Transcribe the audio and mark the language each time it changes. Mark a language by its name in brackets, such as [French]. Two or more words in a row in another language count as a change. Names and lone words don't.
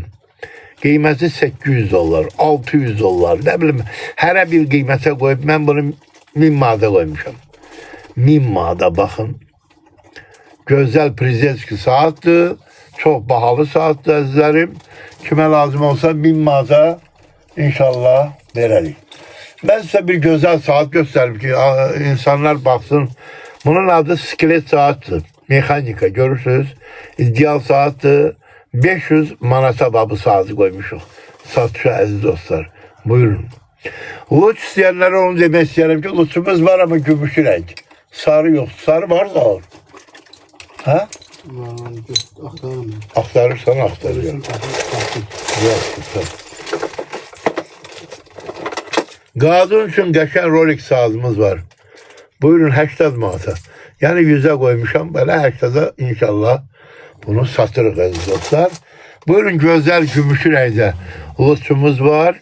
[Azerbaijani] Qiyməti 800 dollar, 600 dollar, nə bilim, hərə bir qiymətə qoyub, mən bunu 1000 manata qoymuşam. 1000 manata baxın. Gözəl prezident saatdır, çox bahalı saatdır əzizlərim. Kimə lazım olsa 1000 manata inşallah verərik. [Turkish] Ben size bir güzel saat göstereyim ki insanlar baksın. Bunun adı skelet saattir. Mekanika görürsünüz. İdeal saattir. 500 manata bu saati koymuşuz. Satışa aziz dostlar. Buyurun. Luç isteyenlere onu demek isterim ki luçumuz var ama gümüşü renk. Sarı yok. Sarı var da olur. Ha? Aktarım. Aktarırsan aktarıyorum. Yok. [Azerbaijani] Qadın üçün qəşəng Rolex saatımız var. Buyurun 80 manata. Yəni 100'ə qoymuşam, belə 80'a inşallah bunu satırıq əziz dostlar. Buyurun gözəl gümüşü rəngdə luçumuz var.